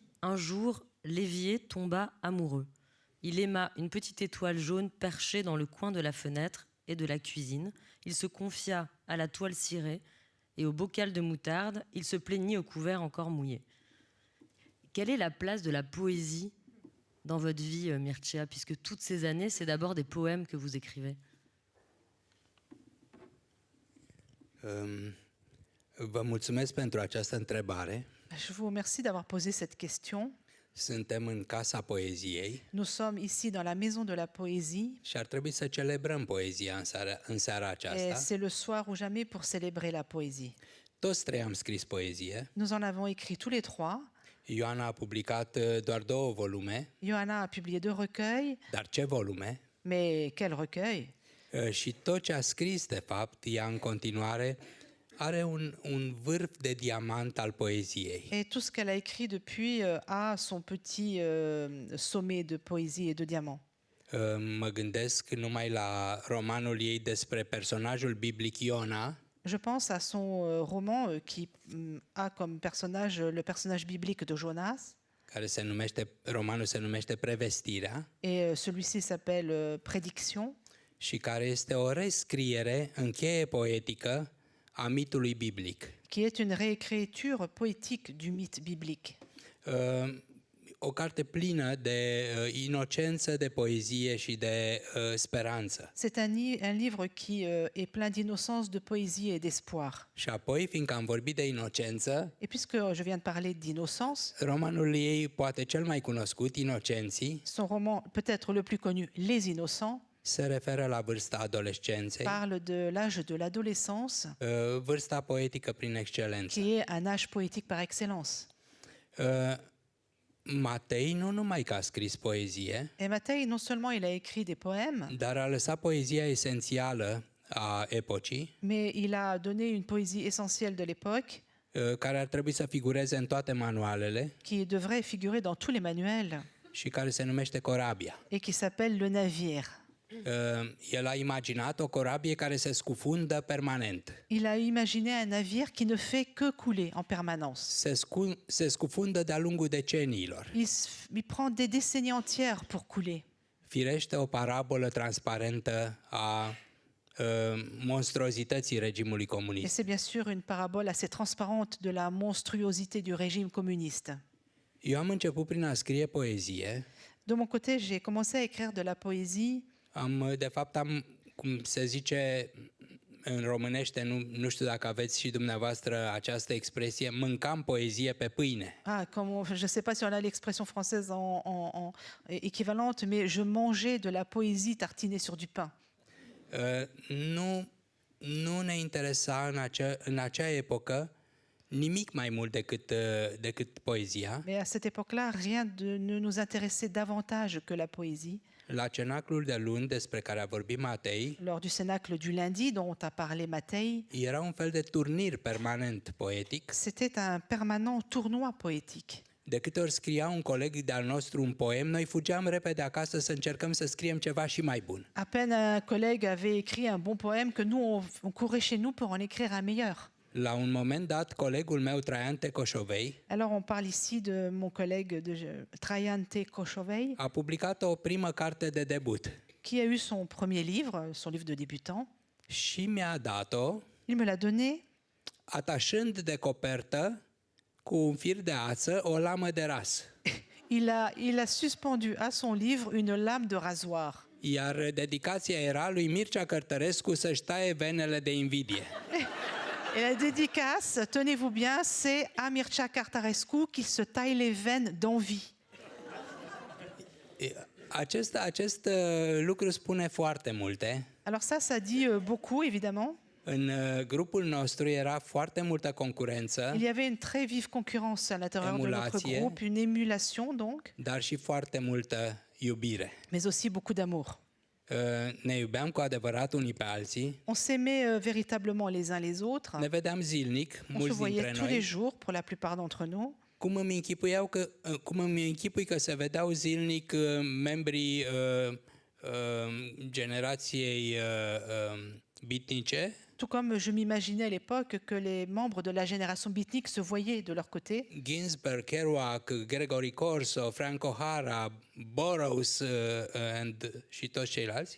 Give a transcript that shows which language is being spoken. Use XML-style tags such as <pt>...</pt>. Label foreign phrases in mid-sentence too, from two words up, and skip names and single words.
<fr>« Un jour, l'évier tomba amoureux. Il aima une petite étoile jaune perchée dans le coin de la fenêtre et de la cuisine. Il se confia à la toile cirée et au bocal de moutarde. Il se plaignit au couvert encore mouillé. » Quelle est la place de la poésie dans votre vie, Mircea, puisque toutes ces années, c'est d'abord des poèmes que vous écrivez?</fr> <ro>Vă mulțumesc pentru această întrebare.</ro> <fr>Je vous remercie d'avoir posé cette question.</fr> <ro>Suntem în Casa Poeziei</ro> <fr>Nous sommes ici dans la Maison de la Poésie.</fr> <ro>și ar trebui să celebrăm poezia în seara</ro> <fr>Et</fr> <ro>aceasta.</ro> <fr>c'est le soir ou jamais pour célébrer la poésie.</fr> <ro>Toți trei am scris poezie.</ro> <fr>Nous en avons écrit tous les trois.</fr> <ro>Ioana a publicat doar 2 volume,</ro> <fr>Ioana a publié 2 recueils,</fr> <ro>dar ce volume?</ro> <fr>mais quel recueil!</fr> <ro>Și tot ce a scris, de fapt, ea în continuare are un vârf de diamant al poeziei.</ro> <fr>Et tout ce qu'elle a écrit depuis a son petit sommet de poésie et de diamant.</fr> <ro>Mă gândesc numai la romanul ei despre personajul biblic Iona,</ro> <fr>Je pense à son roman qui a comme personnage le personnage biblique de Jonas.</fr> <ro>romanul se numește Prevestirea,</ro> <fr>Et celui-ci s'appelle Prédiction.</fr> <ro>și care este o rescriere în cheie poetică a mitului biblic.</ro> <fr>Qui est une réécriture poétique du mythe biblique.</fr> <ro>O carte plină de inocență, de poezie și de speranță.</ro> <fr>C'est un livre qui est plein d'innocence, de poésie et d'espoir.</fr> <ro>Și apoi, fiindcă am vorbit de inocență,</ro> <fr>Et puisque je viens de parler d'innocence,</fr> <ro>romanul ei poate cel mai cunoscut, Inocenții,</ro> <fr>son roman peut-être le plus connu, Les Innocents,</fr> <ro>se referă la vârsta adolescenței,</ro> <fr>parle de l'âge de l'adolescence,</fr> <ro>vârsta poetică prin excelență.</ro> <fr>qui est un âge poétique par excellence.</fr> <ro>Matei nu numai că a scris poezie,</ro> <fr>Et Mattei, non seulement il a écrit des poèmes,</fr> <ro>dar a lăsat poezia esențială a epocii,</ro> <fr>mais il a donné une poésie essentielle de l'époque,</fr> <ro>care ar trebui să figureze în toate manualele</ro> <fr>qui devrait figurer dans tous les manuels,</fr> <ro>și care se numește Corabia.</ro> <fr>et qui s'appelle Le Navire.</fr> <ro>El a imaginat o corabie care se scufundă permanent.</ro> <fr>Il a imaginé un navire qui ne fait que couler en permanence.</fr> <ro>Se scufundă de-a lungul deceniilor.</ro> <fr>Il prend des décennies entières pour couler.</fr> <ro>Firește o parabolă transparentă a monstruozității regimului</ro> <fr>Et</fr> <ro>comunist.</ro> <fr>c'est bien sûr une parabole assez transparente de la monstruosité du régime communiste.</fr> <ro>Eu am început prin a scrie poezie.</ro> <fr>De mon côté, j'ai commencé à écrire de la poésie.</fr> <ro>De fapt, am, cum se zice în românește, nu știu dacă aveți și dumneavoastră această expresie, mâncam poezie pe pâine.</ro> <fr>Je ne sais pas si on a l'expression française équivalente, mais je mangeais de la poésie tartinée sur du pain.</fr> <ro>Nu ne interesa în acea epocă nimic mai mult decât poezia.</ro> <fr>Mais à cette époque-là, rien ne nous intéressait davantage que la poésie.</fr> <ro>La cenaclul de luni despre care a vorbit Matei,</ro> <fr>Lors du cénacle du lundi dont a parlé Mattei,</fr> <ro>era un fel de turnir permanent poetic.</ro> <fr>c'était un permanent tournoi poétique.</fr> <ro>De câte ori scria un coleg de-al nostru un poem, noi fugeam repede acasă să încercăm să scriem ceva și mai bun.</ro> <fr>À peine un collègue avait écrit un bon poème que nous, on courait chez nous pour en écrire un meilleur.</fr> <ro>La un moment dat, colegul meu, Traian Tecoșovei,</ro> <fr>Alors, on parle ici de mon collègue Traian T. Coșovei,</fr> <ro>a publicat o primă carte de debut</ro> <fr>qui a eu son premier livre, son livre de débutant.</fr> <ro>și mi-a dat-o</ro> <fr>Il me l'a donné</fr> <ro>atașând de copertă cu un fir de ață o lamă de ras.</ro> <fr>il a suspendu à son livre une lame de rasoir.</fr> <ro>Iar dedicația era lui Mircea Cărtărescu să-și taie venele de invidie.</ro> <fr>Et la dédicace, tenez-vous bien, c'est à Mircea Cărtărescu qu'il se taille les veines d'envie.</fr> <ro>Acest lucru spune foarte multe.</ro> <fr>Alors ça dit beaucoup, évidemment.</fr> <ro>În grupul nostru era foarte multă concurență,</ro> <fr>Il y avait une très vive concurrence à l'intérieur de notre Émulation. groupe, une émulation donc,</fr> <ro>dar și foarte multă iubire.</ro> <fr>mais aussi beaucoup d'amour.</fr> <ro>Ne iubeam cu adevărat unii pe alții,</ro> <fr>On s'aimait véritablement les uns les autres.</fr> <ro>ne vedeam zilnic,</ro> <fr>On se</fr> <ro>mulți</ro> <fr>voyait</fr> <ro>dintre</ro> <fr>tous les</fr> <ro>noi.</ro> <fr>jours pour la plupart d'entre nous.</fr> <ro>Cum îmi închipui că se vedeau zilnic membrii generației bitnice,</ro> <fr>Tout comme je m'imaginais à l'époque que les membres de la génération beatnik se voyaient de leur côté.</fr> <ro>Ginsberg, Kerouac, Gregory Corso, Frank O'Hara, Burroughs și toți ceilalți,</ro>